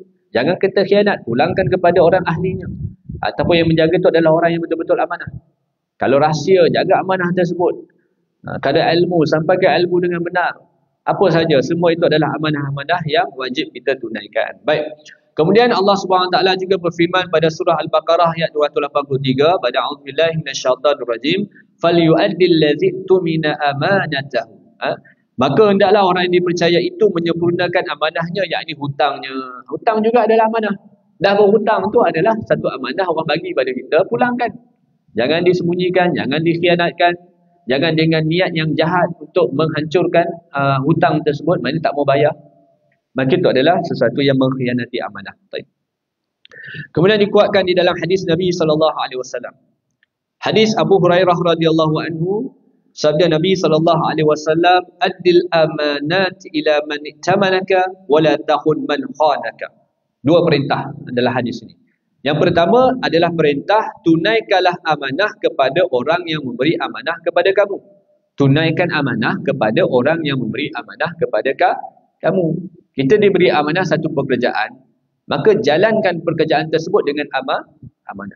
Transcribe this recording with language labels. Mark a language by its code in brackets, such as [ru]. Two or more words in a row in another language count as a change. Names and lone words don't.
[ms] Jangan kita khianat, pulangkan kepada orang ahlinya. Ataupun yang menjaga tu adalah orang yang betul-betul amanah. Kalau rahsia, jaga amanah tersebut. Kalau ilmu, sampaikan ilmu dengan benar. Apa saja, semua itu adalah amanah-amanah yang wajib kita tunaikan. Baik. Kemudian Allah [ar] سبحانه وتعالى [ms] juga berfirman pada surah Al-Baqarah ayat 283, pada [ar] أعوذ بالله من الشيطان الرجيم فليؤد الذي اؤتمن أمانته. [ms] Maka hendaklah orang yang dipercaya itu menyempurnakan amanahnya, yakni hutangnya. Hutang juga adalah amanah. Dah berhutang tu adalah satu amanah orang bagi pada kita, pulangkan. Jangan disembunyikan, jangan dikhianatkan. Jangan dengan niat yang jahat untuk menghancurkan hutang tersebut, maknanya tak mau bayar. Maka itu adalah sesuatu yang mengkhianati amanah. Kemudian dikuatkan di dalam hadis Nabi SAW. Hadis Abu Hurairah [ar] رضي الله عنه, [ms] sabda Nabi SAW, [ar] "أد الأمانة إلى من ائتمنك ولا تخن من خانك." [ms] 2 perintah adalah hadis ini. Yang pertama adalah perintah, tunaikanlah amanah kepada orang yang memberi amanah kepada kamu. Tunaikan amanah kepada orang yang memberi amanah kepada kamu. Kita diberi amanah satu pekerjaan, maka jalankan pekerjaan tersebut dengan amanah.